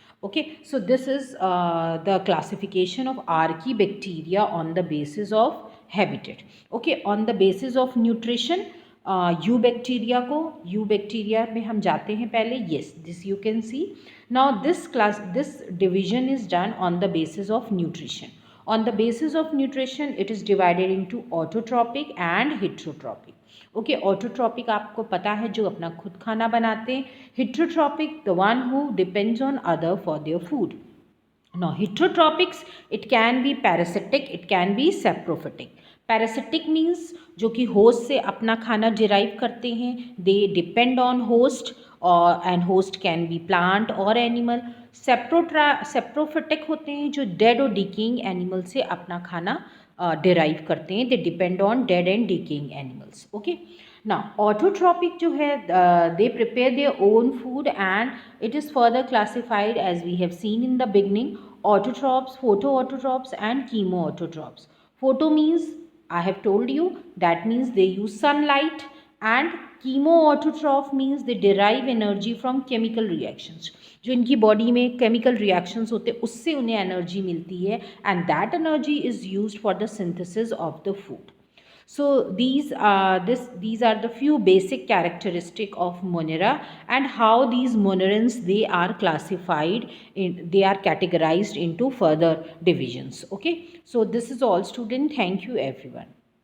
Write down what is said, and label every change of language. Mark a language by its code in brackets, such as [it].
[en] Okay, so this is the classification of archaebacteria on the basis of habitat. Okay, on the basis of nutrition, [hi] you bacteria में हम जाते हैं पहले. [en] Yes, this you can see. Now this division is done on the basis of nutrition. On the basis of nutrition, it is divided into autotrophic and heterotrophic. [hi] Okay, autotrophic आपको पता है जो अपना खुद खाना बनाते हैं. [en] Heterotrophic the one who depends on other for their food. Now heterotropics, it can be parasitic, it can be saprophytic. Parasitic means [hi] जो कि host से अपना खाना derive करते हैं, [en] they depend on host and host can be plant or animal. saprophytic [hi] होते हैं जो dead और decaying animal से अपना खाना derive करते हैं, [en] they depend on dead and decaying animals. Okay. Now autotrophic [hi] जो है [en] they prepare their own food and it is further classified as we have seen in the beginning: autotrophs, photoautotrophs and chemoautotrophs. Photo means I have told you that means they use sunlight, and chemoautotroph means they derive energy from chemical reactions. [hi] जो इनकी body में chemical reactions होते हैं उससे उन्हें energy मिलती है, [en] And that energy is used for the synthesis of the food. So these are the few basic characteristic of Monera, and how these monerans they are classified in, they are categorized into further divisions. Okay, so this is all student. Thank you everyone.